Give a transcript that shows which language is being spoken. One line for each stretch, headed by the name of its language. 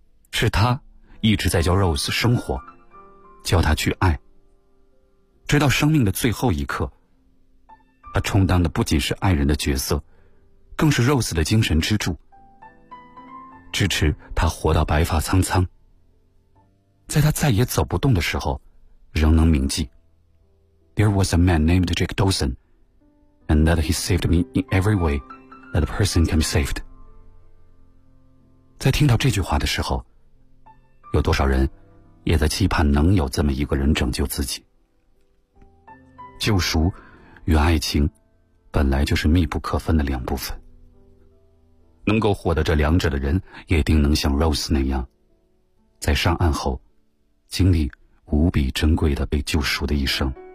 Chinese: 是他一直在教 Rose 生活，教他去爱，直到生命的最后一刻，他充当的不仅是爱人的角色，更是 Rose 的精神支柱，支持他活到白发苍苍。在他再也走不动的时候，仍能铭记
English: There was a man named Jack Dawson and that he saved me in every way that a person can be saved。
Chinese: 在听到这句话的时候，有多少人也在期盼能有这么一个人拯救自己。救赎与爱情本来就是密不可分的两部分，能够获得这两者的人也定能像 Rose 那样，在上岸后经历无比珍贵的被救赎的一生。